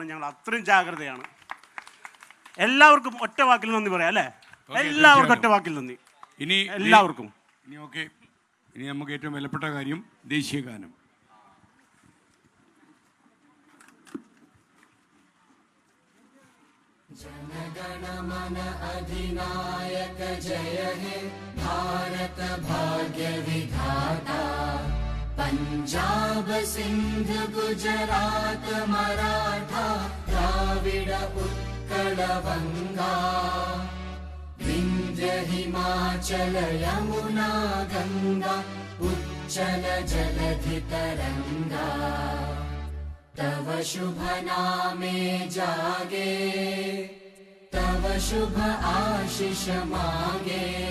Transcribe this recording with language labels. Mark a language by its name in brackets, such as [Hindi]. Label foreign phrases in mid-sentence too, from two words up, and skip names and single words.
[Malayalam] ഞങ്ങൾ അത്രയും ജാഗ്രതയാണ്. എല്ലാവർക്കും ഒറ്റ വാക്കിൽ നന്ദി പറയാം അല്ലേ? എല്ലാവർക്കും ഒറ്റ വാക്കിൽ നന്ദി. എല്ലാവർക്കും. ഇനി നമുക്ക് ഏറ്റവും വിലപ്പെട്ട കാര്യം ദേശീയ ഗാനം. [Bangla] জনগণ মন অধিনায়ক জয় হে ভারত ভাগ্য বিধাতা পাঞ্জাব সিন্ধ গুজরাট মরাঠা দ্রাবিড় উৎকল বঙ্গ বিন্ধ্য হিমাচল যমুনা গঙ্গা উচ্ছল জলধি তরঙ্গ তব শুভ নামে জাগে তব শুভ আশিস মাগে